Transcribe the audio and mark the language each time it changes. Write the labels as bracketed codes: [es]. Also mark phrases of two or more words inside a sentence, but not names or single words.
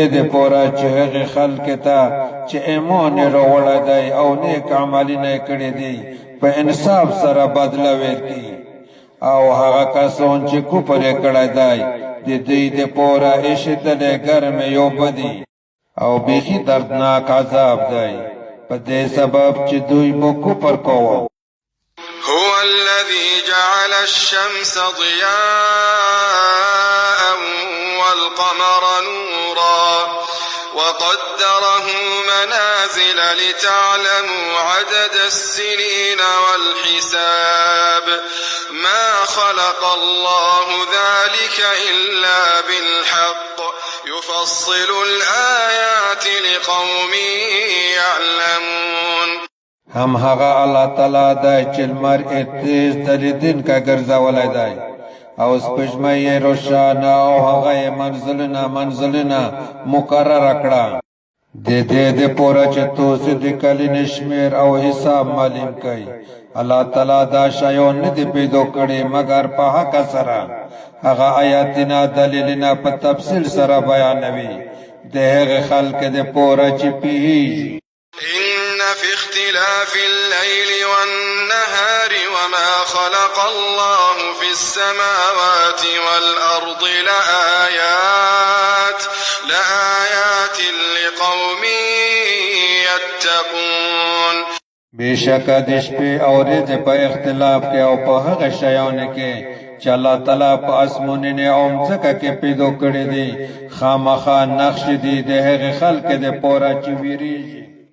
[ps] دپاره چې هغې خلک ته چې ایمان یې راوړی دی او نیک عملونه یې کړي دي په انصاف سره بدله ورکړي او هغه کسان چې کفر یې کړی دی د دوی دپاره ایښودلی ګرمې یو بدي او بیخي دردناک عذاب دی په دې سبب چې دوی مو کفر کوه. [ar] هو الذي جعل الشمس ضياء والقمر نورا وقدره منازل لتعلموا عدد السنين والحساب ما خلق الله ذلك إلا بالحق يفصل الآيات لقوم يعلمون. [ps] هم هغه الله تعالی دی چې لمر یې تیز دلیدونکی ګرځولی دی او سپوږمۍ یې روښانه او هغه یې منزلونه مقرره کړه د دې دپاره چې تاسو د کلونو شمېر او حساب معلوم کړئ. الله تعالی دا شیان نه دي پیدا کړي مګر په حق سره. هغه آیاتونه دلیلونه په تفصیل سره بیانوي د هغې خلک دپاره چې پوهېږي. [ar] إن في اختلاف الليل والنهار وما خلق الله في السماوات والأرض لآيات لقوم يتقون [ps] بیشک د شپې او ورځې په اختلاف کې او په هغه شیانو کې چې الله تعالی په اسمانونو او ځمکه کې پیدا کړی دي خامخا نقش دي د هغه خلق د پوره چې ویریږي